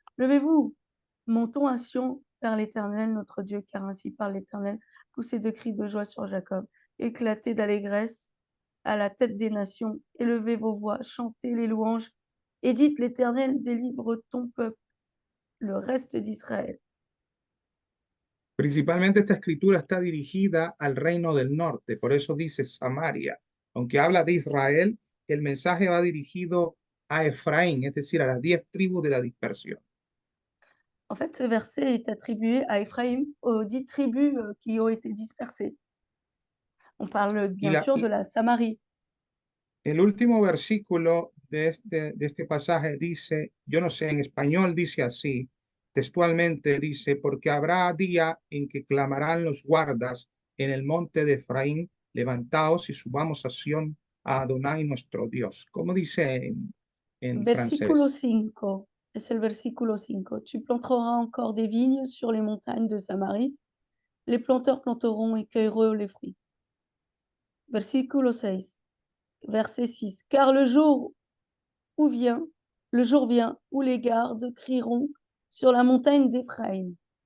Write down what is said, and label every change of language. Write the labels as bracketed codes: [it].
[fr] Levez-vous, montons à Sion vers l'Éternel, notre Dieu, car ainsi parle l'Éternel. Poussez de cris de joie sur Jacob, éclatez d'allégresse à la tête des nations, élevez vos voix, chantez les louanges, et dites l'Éternel délivre ton peuple, le reste d'Israël. [es] Principalmente esta escritura está dirigida al reino del norte, por eso dice Samaria. Aunque habla de Israel, el mensaje va dirigido a Efraín, es decir, a las 10 tribus de la dispersión. [fr] En fait, ce verset est attribué à Éphraïm, aux 10 tribus qui ont été dispersées. On parle bien sûr de la Samarie. [es] El último versículo de este pasaje dice, yo no sé, en español dice así, textualmente dice, porque habrá día en que clamarán los guardas en el monte de Efraín, levantaos y subamos a Sión, a Adonai nuestro Dios. ¿Cómo dice en Versículo francés? 5, es el versículo 5. [fr] Tu planteras encore des vignes sur les montagnes de Samarie. Les planteurs planteront et cueilleront les fruits. [es] Versículo 6, [fr] verset 6. Car le jour vient où les gardes crieront sur la montagne d'Éphraïm.